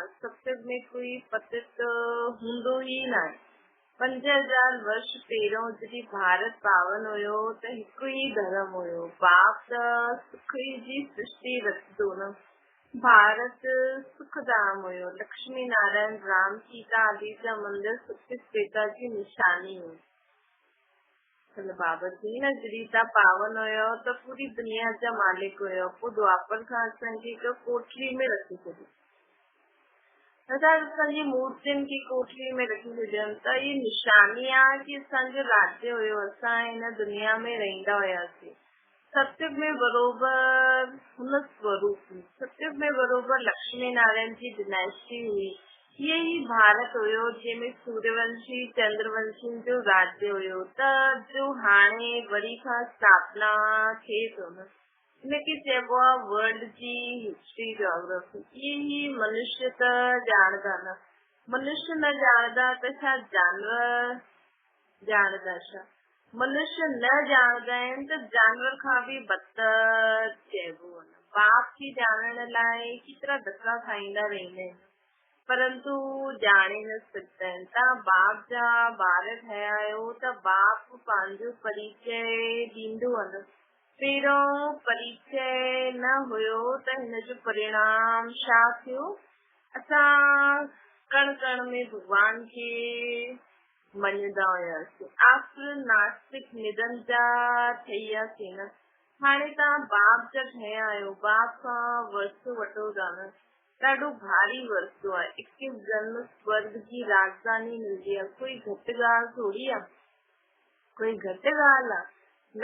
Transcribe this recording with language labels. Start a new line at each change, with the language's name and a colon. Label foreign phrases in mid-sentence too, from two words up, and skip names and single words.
Sindhi: सत्संग में कोई पतित हूंदो ई न आहे। 5000 वर्ष पहिरियों जॾहिं भारत पावन हुयो त हिकु ई धर्म हुयो। बाप त सुख जी सृष्टि रचंदो न। भारत सुखधाम हुयो। लक्ष्मी नारायण राम सीता आदि जा मंदिर सुख श्वेता जी निशानी हुई। बाबा जी न जॾहिं तव्हां पावन हुयो त पूरी दुनिया जा मालिक हुयो। पोइ द्वापर खां असांखे हिकु कोठरी में रखी छॾियो। असांजी मूर्तियुनि खे कोठरी में रखी छॾियनि त इहा निशानी आहे कि असांजो राज्य हुयो, असां हिन दुनिया में रहंदा हुयासीं। सत्युग में बरोबर हुन स्वरूप में, सत्युग में बरोबर लक्ष्मी नारायण जी डिनास्टी हुई। ये ही भारत हुयो जंहिंमें सूर्यवंशी चंद्रवंशी जो राज्य हुयो। त जो हाणे वरी खां स्थापना थिए थो न, इनखे चइबो आहे वर्ल्ड जी
English: history geography.
Sindhi: ये ही मनुष्य त ॼाणदा न। मनुष्य न ॼाणदा त छा जानवर ॼाणदा? छा मनुष्य न ॼाणदा आहिनि त जानवर खां बि बदतर चइबो आहे। बाप खे ॼाणण लाइ केतिरा धक्का खाईंदा रहंदा आहिनि, परंतु ॼाणे न सघंदा आहिनि। तव्हां बाप जा ॿार ठहिया आहियो त बाप पंहिंजो परिचय ॾींदो आहे न। पहिरियों परिचय न हुयो त हिन जो परिणाम छा थियो? असां कण कण में भगवान खे मञदा हुयासीं। आखिर नास्तिक निधन जा ठही वियासीं न। हाणे तव्हां बाप जा ठहिया आहियो, बाप खां वरसो वठो था न। ॾाढो भारी वरसो आहे। 21 जन्म स्वर्ग जी राजधानी मिलंदी आहे। कोई घटि ॻाल्हि थोड़ी आहे, कोई घटि ॻाल्हि आहे।